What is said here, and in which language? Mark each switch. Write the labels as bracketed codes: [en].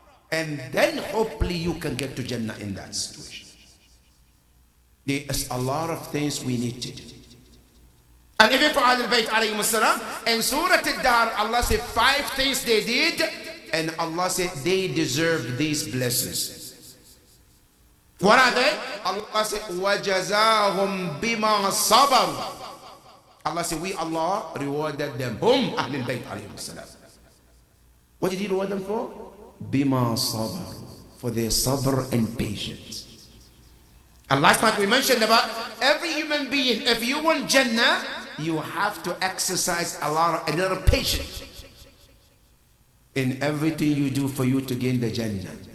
[en] And then hopefully you can get to Jannah in that situation. There is a lot of things we need to do. And even for Ahlul Bayt alayhim salam, in Surah Al-Dahr, Allah said 5 things they did, and Allah said they deserve these blessings. What are they? Allah said, [ar] وَجَزَاهُمْ بِمَا صَبَرُوا. [en] Allah said, we, Allah, rewarded them. Hum Ahlul Bayt alayhim salam. What did He reward them for? Bima sabr, for their sabr and patience. And last night we mentioned about every human being, if you want Jannah, you have to exercise a lot of patience in everything you do for you to gain the Jannah.